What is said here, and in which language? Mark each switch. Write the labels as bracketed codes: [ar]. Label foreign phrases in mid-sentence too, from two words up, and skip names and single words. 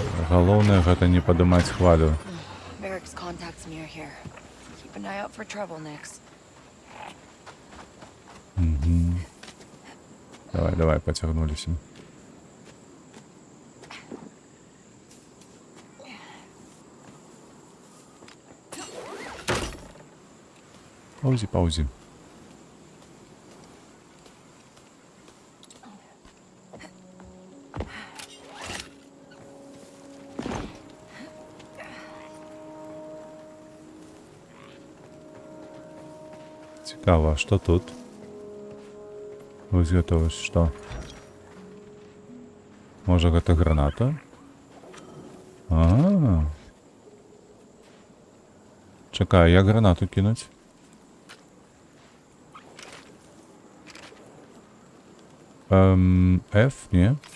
[be] Галоўнае гэта не падымаць хвалю. [en] Varric's contacts near here. Keep an eye out for trouble, Nix. [uk] Давай, потягнулись. Паузи. Цікаво, а що тут? [be] Ось гэта вось што? Можа гэта граната? Чакай, як гранату кінуць? F, не?